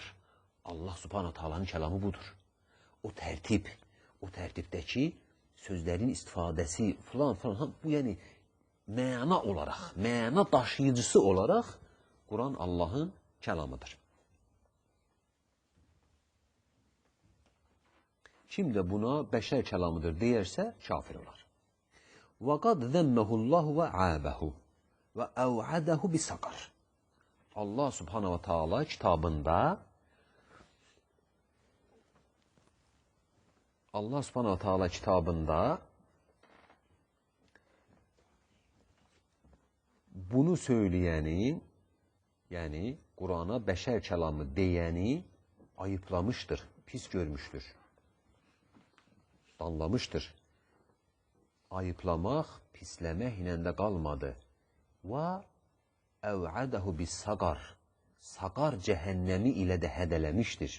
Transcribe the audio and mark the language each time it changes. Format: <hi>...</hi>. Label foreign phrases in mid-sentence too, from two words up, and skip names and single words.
<ar>الله سبحانه وتعالى</ar> <az>kəlamı budur. O tərtib, o tərtibdəki sözlərin istifadəsi falan, bu yəni məna olaraq, məna daşıyıcısı olaraq Quran Allahın kəlamıdır. Kim də buna bəşər kəlamıdır deyərsə, kafir olar.</az> <ar>وَقَدْ ذَمَّهُ اللّٰهُ وَعَابَهُ وَاَوْعَدَهُ بِسَقَرٍ الله سبحانه وتعالى</ar> <tr>kitabında bunu söyleyeni, yani Kur'an'a</tr> <az>bəşər kəlamı deyəni</az> <tr>ayıplamıştır, pis görmüştür, danlamıştır.</tr> <az>Ayıplamaq, pisləmək ilə də qalmadı.</az> <ar>وأوعده بسقر,</ar> <az>saqar cəhənnəmi ilə də hədələmişdir.</az>